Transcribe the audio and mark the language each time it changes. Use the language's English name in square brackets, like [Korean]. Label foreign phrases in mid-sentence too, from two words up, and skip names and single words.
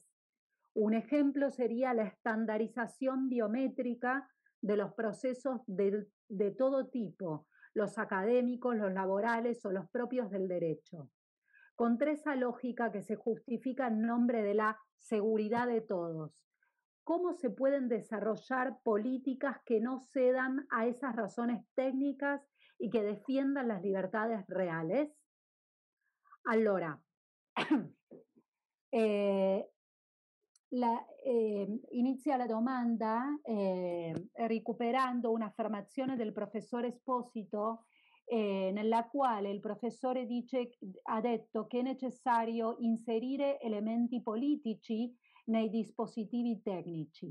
[Spanish] Un ejemplo sería la estandarización biométrica de los procesos de todo tipo, los académicos, los laborales o los propios del derecho. Contra esa lógica que se justifica en nombre de la seguridad de todos, ¿cómo se pueden desarrollar políticas que no cedan a esas razones técnicas y que defiendan las libertades reales? [Italian] Allora, inizia la domanda recuperando un'affermazione del professore Espósito nella quale il professore ha detto che è necessario inserire elementi politici nei dispositivi tecnici.